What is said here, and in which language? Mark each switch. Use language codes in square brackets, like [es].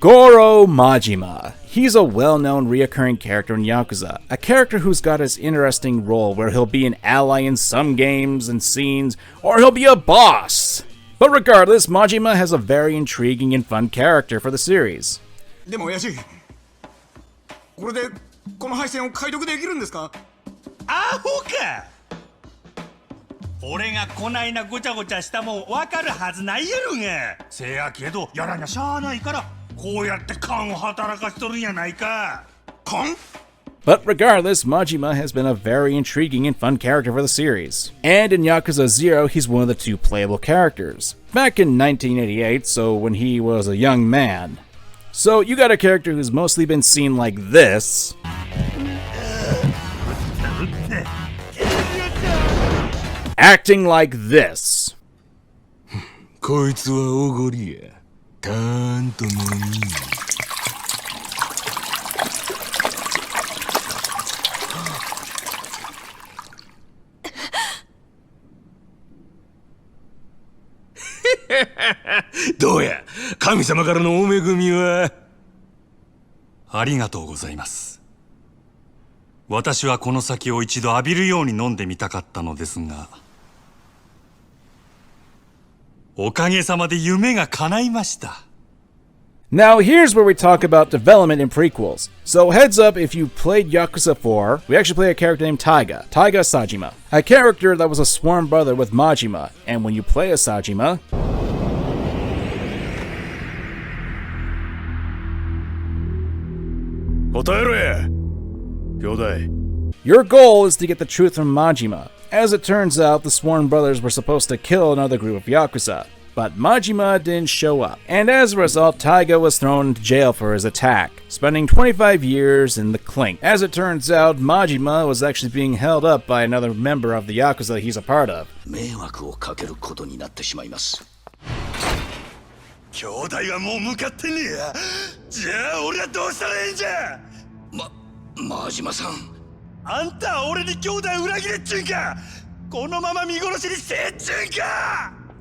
[en] Goro Majima. He's a well-known reoccurring character in Yakuza, a character who's got his interesting role where he'll be an ally in some games and scenes, or he'll be a boss. But regardless, Majima has a very intriguing and fun character for the series. [ja] でも親父、これでこの配線を解読できるんですか？アホか！俺がこないなごちゃごちゃしたもんわかるはずないやろが。せやけどやらにゃしゃあないから。こうやって勘を働かしとるんやないか。勘? [en] But regardless, Majima has been a very intriguing and fun character for the series. And in Yakuza 0, he's one of the two playable characters. Back in 1988, so when he was a young man. So you got a character who's mostly been seen like this. Acting like this. [ja] こいつはおごりや。たーんと飲み。どうや、神様からのお恵みは。ありがとうございます。私はこの酒を一度浴びるように飲んでみたかったのですが、おかげさまで夢が叶いました。 [en] Now here's where we talk about development in prequels. So heads up, if you played Yakuza 4, we actually play a character named Taiga Sajima, a character that was a sworn brother with Majima, and when you play as Sajima, your goal is to get the truth from Majima. As it turns out, the sworn brothers were supposed to kill another group of Yakuza, but Majima didn't show up, and as a result, Taiga was thrown into jail for his attack, spending 25 years in the clink. As it turns out, Majima was actually being held up by another member of the Yakuza he's a part of. [ja] 迷惑をかけることになってしまいます。兄弟はもう向かってねえや。じゃあ俺はどうしたらいいんじゃ。真島さん。あんたは俺に兄弟裏切れっちゅうんか。このまま見殺しにせっちゅうんか。